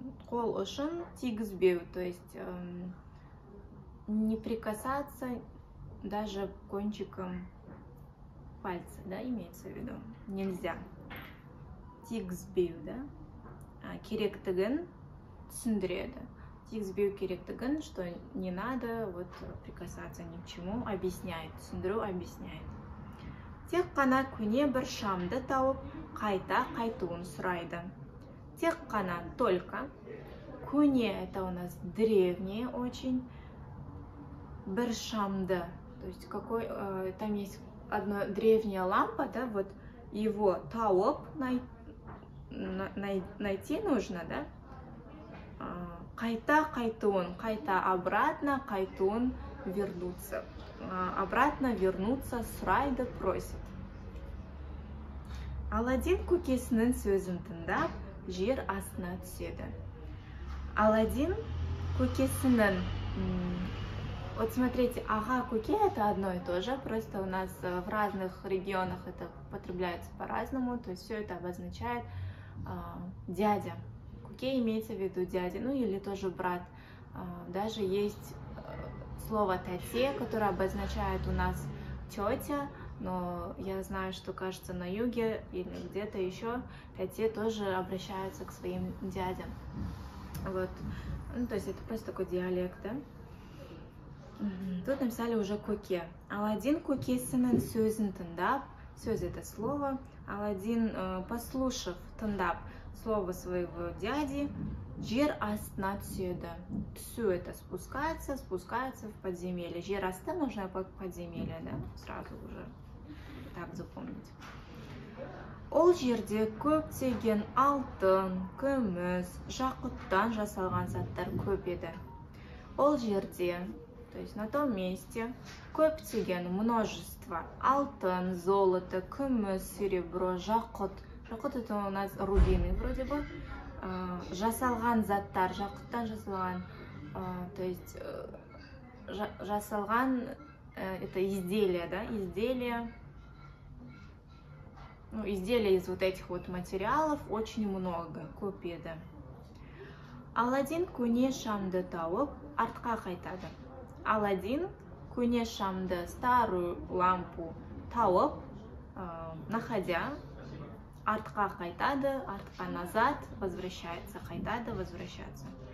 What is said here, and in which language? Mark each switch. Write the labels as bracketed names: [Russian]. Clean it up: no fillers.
[Kazakh] Қол ұшын тигізбеу, [Russian] то есть не прикасаться даже кончиком пальца, да, имеется в виду, нельзя. [Kazakh] Тигізбеу, да, керектігін түсіндіреді. Тигізбеу керектігін, [Russian] что не надо вот прикасаться ни к чему, объясняет, түсіндіру объясняет. [Kazakh] Тек қана көне бір шамды тауып, қайта қайтуын сұрайды. Тек қана, только. [Russian] Көне это у нас древнее очень. [Kazakh] Бір шамды, [Russian] то есть какой, там есть одна древняя лампа, да, вот его тауып найти нужно, да. [Kazakh] Қайта қайтуын, қайта обратно қайтуын вернуться. [Russian] Обратно вернуться сұрайды, просит. [Kazakh] Аладдин көкесінің сөзін тыңдап, жер астына түседі. [Russian] Аладдин көкесінің, вот смотрите, ага, көке это одно и то же, просто у нас в разных регионах это употребляется по-разному, то есть все это обозначает дядя. Көке имеется в виду дядя, ну или тоже брат. Даже есть слово тәте, которое обозначает у нас тетя, но я знаю, что, кажется, на юге или где-то еще тәте тоже обращаются к своим дядям. Вот. Ну, то есть это просто такой диалект, да? Тут написали уже көке. [Kazakh] Аладдин көкесінің сөзін тыңдап, [Russian] сөз это слово, Аладдин, послушав, тыңдап слово своего дяди, [Kazakh] жер астына түседі. [Russian] Түсу это спускается в подземелье. [Kazakh] Жер асты [Russian] можно подземелье, да? Сразу уже так запомнить. [Kazakh] Ол жерде көптеген алтын, күміс, жақұттан жасалған заттар көп еді. Ол жерде, [Russian] то есть на том месте, көптеген множество алтын, золото, күміс, серебро, жақұт. Жақұт это у нас рубины вроде бы. [Kazakh] Жасалған заттар, жақұттан жасалған, [Russian] то есть жасалған это изделие, да, изделие. Ну, изделия из вот этих вот материалов очень много, [Kazakh] көп еді. Аладдин көне шамды тауып, артқа қайтады. Аладдин көне шамды, [Russian] старую лампу [Kazakh] тауып, находя, артқа қайтады, артқа назад, возвращается, қайтады, возвращаться.